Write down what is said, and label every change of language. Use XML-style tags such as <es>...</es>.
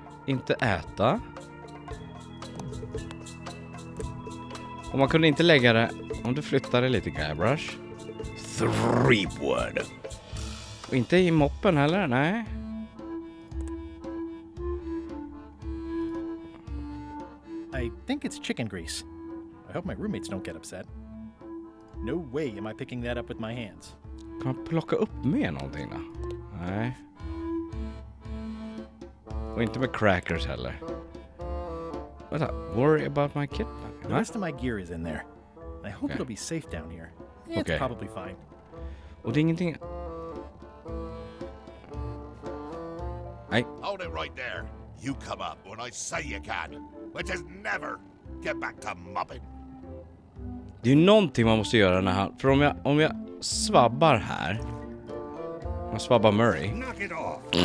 <sv>Inte äta. Och man kunde inte lägga det om du flyttar det lite, Guybrush. 3 wood. Och inte i moppen heller, nej.</sv> <en>I think it's chicken grease. I hope my roommates don't get upset. No way am I picking that up with my hands.</en> <sv>Kan man plocka upp med någonting då? Nej. Och inte med crackers heller. Vänta,</sv> <en>worry about my kid? The rest of my gear is in there. I hope it'll be safe down here. It's probably fine.</en> <sv>Och det är ingenting... Nej.</sv> <en>Hold it right there. You come up when I say you can. But just never get back to mopping.</en> <sv>Det är ju någonting man måste göra när han... För om jag svabbar här... Man svabbar Murray.</sv> <en>Knock it off.</en>